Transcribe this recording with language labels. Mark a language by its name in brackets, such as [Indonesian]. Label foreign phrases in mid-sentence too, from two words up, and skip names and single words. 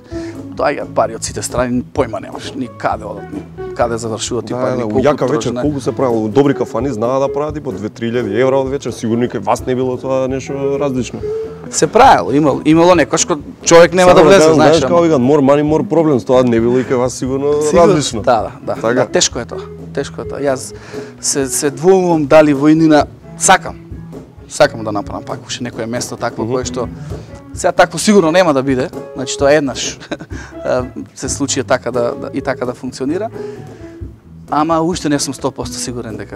[Macedonian] Доаѓаат пари од сите страни, појма немаш, ни каде одат, ни каде завршуваат ти пари, ни колку јака вечер, колку се правило, добри кафани знаат да прават и по 2-3.000 евра од вечер, сигурно и кај вас не било тоа нешто различно. Се правило, имало некош кој човек нема да влезе, знаеш. Како викаат, [English] more money, more problems, [Macedonian] тоа не било и кај вас сигурно различно. Да, тешко е тоа. Јас се двоумам дали војнина сакам да направам пак уште некое место такво кое што сега такво сигурно нема да биде, значи тоа еднаш се случи така да функционира, ама уште не сум 100% сигурен дека